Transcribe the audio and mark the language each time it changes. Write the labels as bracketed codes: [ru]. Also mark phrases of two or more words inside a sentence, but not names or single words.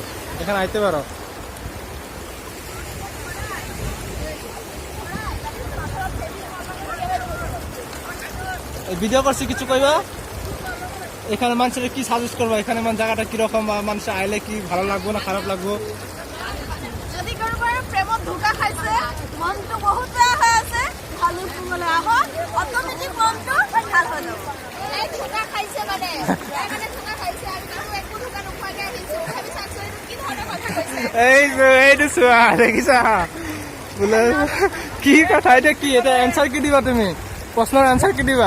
[bn] এখানে আইতে পারো। ভিডিও করছি, কিছু কইবা? এখানে মানুষের কি সাজেস্ট করবো? এখানে জায়গাটা কিরকম, মানুষ আইলে কি ভালো লাগবো না খারাপ লাগবো? [as] যদি কাৰোবাৰ প্ৰেমত ধোকা খাইছে, মনটো বহুত বেয়া হৈ আছে, ভালুকপুঙলৈ আহক, অট'মেটিক মনটো ভাল হৈ যাব। এই ঠুকা খাইছে মানে ঠুকা খাইছে আৰু কিন্তু একো ঠুকা নোখোৱাকৈ আহিছো। ভাবি চাওকচোন এইটো কি ধৰণৰ কথা কৈছে। এইটো চোৱা দেখিছা বোলে কি কথা এতিয়া কি এতিয়া এনচাৰ কি দিবা তুমি প্ৰশ্নৰ এনচাৰ কি দিবা